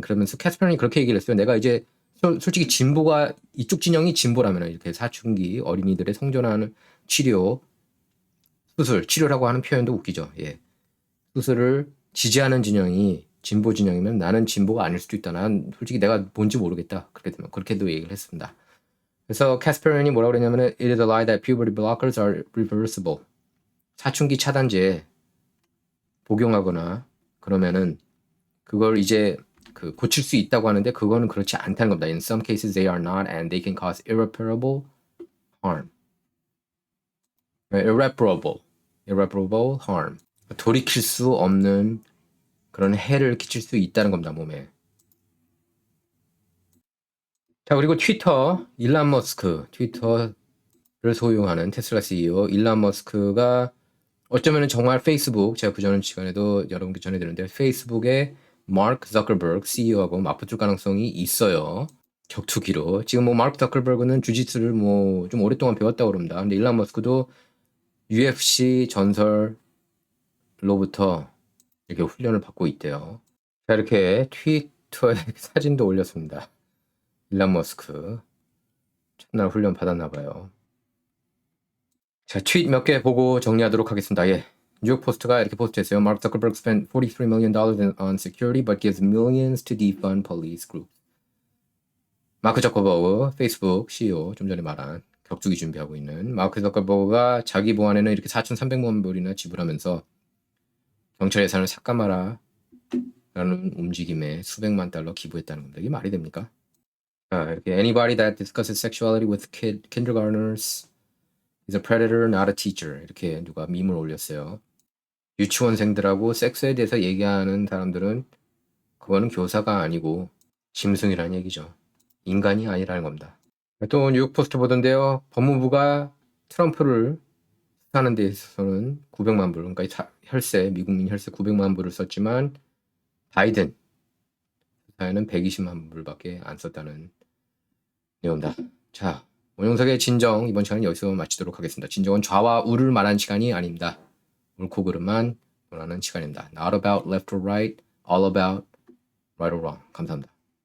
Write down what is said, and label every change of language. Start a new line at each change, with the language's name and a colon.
Korean: 그러면서 캐스퍼린이 그렇게 얘기를 했어요. 내가 이제 솔직히 진보가 이쪽 진영이 진보라면 이렇게 사춘기 어린이들의 성전환 치료라고 하는 표현도 웃기죠. 예. 수술을 지지하는 진영이 진보 진영이면 나는 진보가 아닐 수도 있다. 난 솔직히 내가 뭔지 모르겠다. 그렇게도 얘기를 했습니다. 그래서 캐스퍼린이 뭐라고 그랬냐면
English: It is a lie that puberty blockers are reversible.
Korean: 사춘기 차단제 복용하거나 그러면은 그걸 이제 고칠 수 있다고 하는데 그거는 그렇지 않다는 겁니다.
English: In some cases they are not and they can cause irreparable harm. irreparable harm.
Korean: 돌이킬 수 없는 그런 해를 끼칠 수 있다는 겁니다. 몸에. 자, 그리고 일론 머스크, 트위터를 소유하는 테슬라 CEO 일론 머스크가 어쩌면 정말 페이스북, 제가 그전 시간에도 여러분께 전해드렸는데 페이스북의 마크 저커버그 CEO하고 맞붙을 가능성이 있어요. 격투기로. 지금 뭐 마크 저커버그는 주짓수를 뭐 좀 오랫동안 배웠다고 그럽니다. 근데 일론 머스크도 UFC 전설로부터 이렇게 훈련을 받고 있대요. 자, 이렇게 트위터에 사진도 올렸습니다. 일론 머스크 첫날 훈련 받았나 봐요. 자, 트윗 몇 개 보고 정리하도록 하겠습니다. 예. 뉴욕 포스트가 이렇게 포스트했어요.
English: Mark Zuckerberg spent $43 million on security but gives millions to defund police groups.
Korean: 마크 저커버그, 페이스북 CEO, 좀 전에 말한 격투기 준비하고 있는 마크 저커버그가 자기 보안에는 이렇게 4,300만 불이나 지불하면서 경찰 예산을 삭감하라 라는 움직임에 수백만 달러 기부했다는 겁니다. 이게 말이 됩니까? 자, 이렇게
English: anybody that discusses sexuality with kindergartners is a predator, not a teacher.
Korean: 이렇게 누가 밈을 올렸어요. 유치원생들하고 섹스에 대해서 얘기하는 사람들은 그거는 교사가 아니고 짐승이라는 얘기죠. 인간이 아니라는 겁니다. 또 뉴욕 포스트 보던데요. 법무부가 트럼프를 수사하는 데 있어서는 900만 불, 그러니까 혈세, 미국민 혈세 900만 불을 썼지만 바이든 수사에는 120만 불밖에 안 썼다는 내용입니다. 자, 원영석의 진정 이번 시간은 여기서 마치도록 하겠습니다. 진정은 좌와 우를 말하는 시간이 아닙니다. 옳고 그름만 논하는 시간입니다.
English: Not about left or right, all about right or wrong.
Korean: 감사합니다.